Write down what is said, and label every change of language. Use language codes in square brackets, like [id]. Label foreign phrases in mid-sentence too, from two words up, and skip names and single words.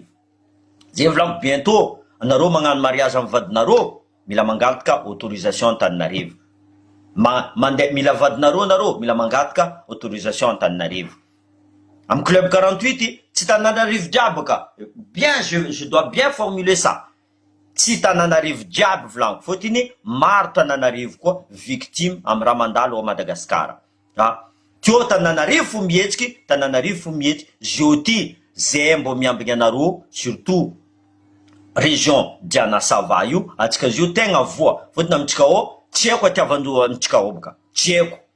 [mg] Zay volagno bientôt anareo magnano mariage amin'ny vadinareo mila mangataka autorisation Antananarivo. Mandeha mila vadinareo nareo mila mangataka autorisation Antananarivo. Am club 48 tsy Antananarivo jiaby ka. [fr] Bien je dois bien formuler ça. [mg] Tsy Antananarivo jiaby volagno fotiny maro Antananarivo koa victime am raha mandalo a Madagasikara. Teo Antananarivo fo mihetsiky, Antananarivo fo mihetsiky jeudi zay mbo miambigny anareo [fr] surtout région [mg] Dianasava io atsika io tegna voa fotiny amitsika ao tsy haiko atiavandreo amitsika ao boka tsy haiko